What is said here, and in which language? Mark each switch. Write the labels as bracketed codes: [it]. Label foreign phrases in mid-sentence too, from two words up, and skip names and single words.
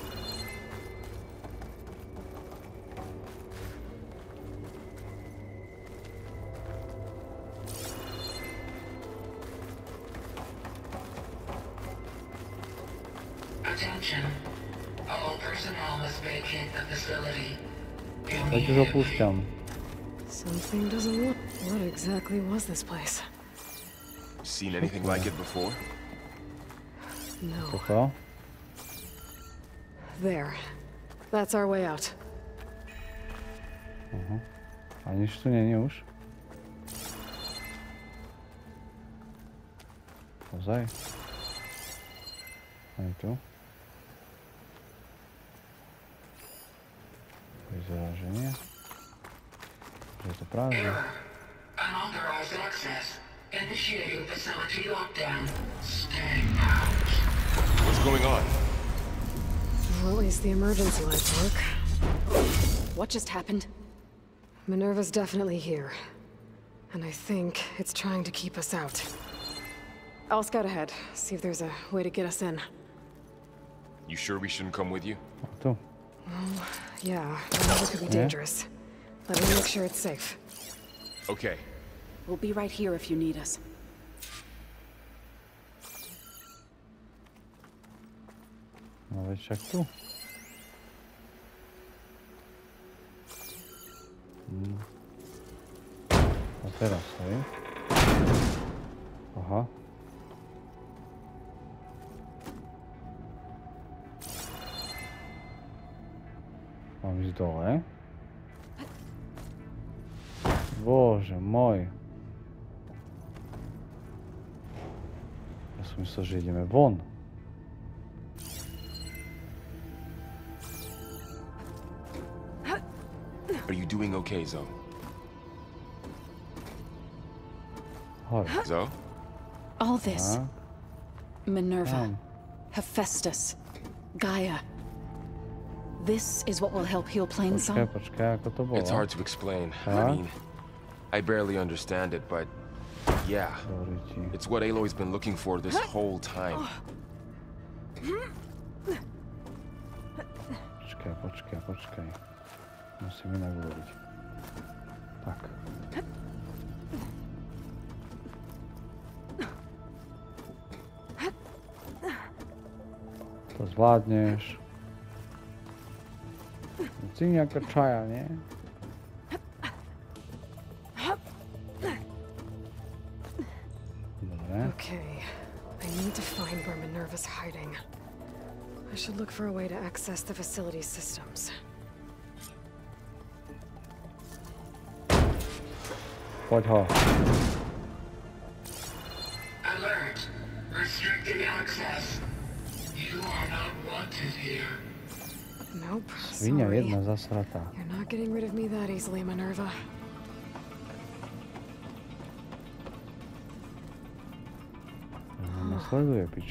[en] Attention. All personnel must vacate the facility. [sk] Tak už opúšťam. [en] Something doesn't look... What exactly was this place? Seen anything like it before? No. [sk] Toto? [en] There. That's our way out. [sk] A nič tu nie je už? Ozaj? Ani tu? Vyzerá, že nie. Že je to prázdne. [en] Unauthorized access. Initiating facility lockdown. Stay out. What's going on? Well, at least the emergency lights work. What just happened? Minerva's definitely here. And I think it's trying to keep us out. I'll scout ahead, see if there's a way to get us in. You sure we shouldn't come with you? [sk] A tu. [en] Well, yeah, Minerva could be dangerous. Let me make sure it's safe. Okay. We'll be right here if you need us. [sk] No veď však tu. A teraz, hej? Aha. Mám ísť dole. Bože môj. Ja som myslel, že ideme von. [en] Are you doing okay, Zoe? [sk] Hoj. [en] Zoe? All this. [sk] Aha. [en] Minerva. Hephaestus. GAIA. This is what will help heal Plainsong. [sk] Počkaj, ako to bolo? [en] It's hard to explain. Huh? I mean, I barely understand it, but yeah. It's what Aloy's been looking for this whole time. [sk] Počkaj. Musím inak hovoriť. Tak. To zvládneš. Si nejaká čaja, nie? Dobre. [en] Okay, I need to find where Minerva's hiding. I should look for a way to access the facility's systems. [sk] Poď ho. [en] Alert. Restricted access. You are not wanted here. No Nope. [sk] Svinia [en] Sorry. [sk] jedna zasratá. [en] You're not getting rid of me that easily, Minerva. [sk] Ma sleduje, piča.